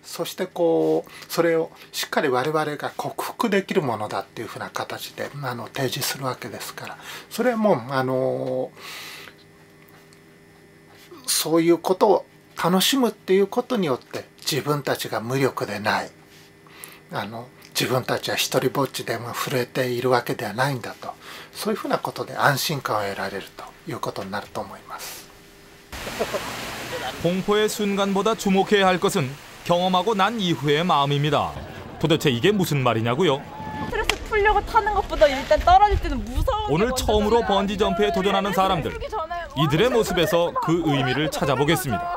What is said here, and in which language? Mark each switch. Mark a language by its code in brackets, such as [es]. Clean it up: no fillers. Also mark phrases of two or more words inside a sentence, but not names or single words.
[ja] そしてこうそれをしっかり我々が克服できるものだっていう風な形で提示するわけですから、それもそういうことを楽しむっていうことによって自分たちが無力でない。自分たちは一人ぼっちでも震えているわけではないんだと、そういうふうなことで安心感を得られるということになると思います。 [ko] 공포의 순간보다 주목해야 할 것은 경험하고 난 이후의 마음입니다. 도대체 이게 무슨 말이냐고요? 스트레스 풀려고 타는 것보다 일단 떨어질 때는 무서운 오늘 처음으로 번지 점프에 도전하는 사람들, 이들의 모습에서 그 의미를 찾아보겠습니다.